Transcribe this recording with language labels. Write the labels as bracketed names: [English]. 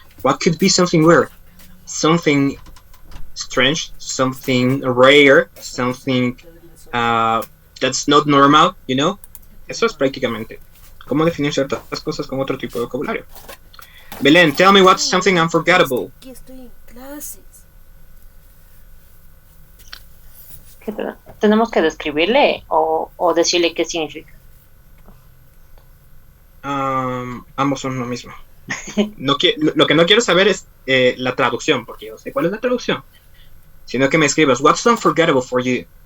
[English] What could be something weird? Something strange, something rare, something that's not normal, you know? [Spanish] Eso es prácticamente cómo definir ciertas cosas con otro tipo de vocabulario. [English] Belén, tell me what's something unforgettable. [Spanish] Aquí estoy en clases. ¿Tenemos que describirle o decirle qué significa? Ambos son lo mismo. Lo que no quiero saber es la traducción, porque yo sé cuál es la traducción. Sino que me escribas, [English] what's unforgettable for you?